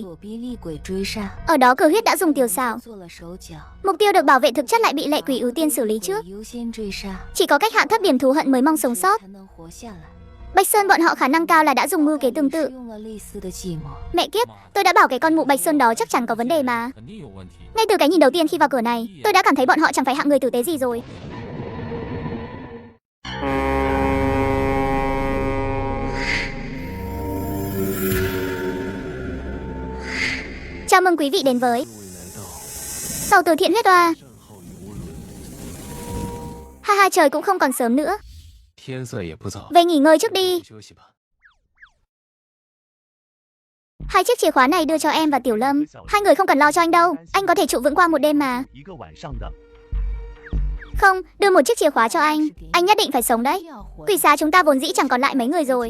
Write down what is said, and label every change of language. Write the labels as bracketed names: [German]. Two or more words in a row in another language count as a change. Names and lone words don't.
[Vietnamese] Ở đó cửa huyết đã dùng tiểu xảo. Mục tiêu được bảo vệ thực chất lại bị lệ quỷ ưu tiên xử lý trước. Chỉ có cách hạ thấp điểm thù hận mới mong sống sót. Bạch Sơn bọn họ khả năng cao là đã dùng mưu kế tương tự. Mẹ kiếp, tôi đã bảo cái con mụ Bạch Sơn đó chắc chắn có vấn đề mà. [Chinese] 肯定有问题。 [Vietnamese] Ngay từ cái nhìn đầu tiên khi vào cửa này, tôi đã cảm thấy bọn họ chẳng phải hạng người tử tế gì rồi. Chào mừng quý vị đến với [Chinese] 终于来到 [Vietnamese] tàu từ thiện huyết oa. [Chinese] 战后游轮， [Vietnamese] Ha ha, trời cũng không còn sớm nữa. [Chinese] 天色也不早， [Vietnamese] Về nghỉ ngơi trước đi. [Chinese] 休息吧。 [Vietnamese] 2 chiếc chìa khóa này đưa cho em và Tiểu Lâm. 2 người không cần lo cho anh đâu. Anh có thể trụ vững qua một đêm mà. Không, đưa một chiếc chìa khóa cho anh. Anh nhất định phải sống đấy. Quỷ xá chúng ta vốn dĩ chẳng còn lại mấy người rồi.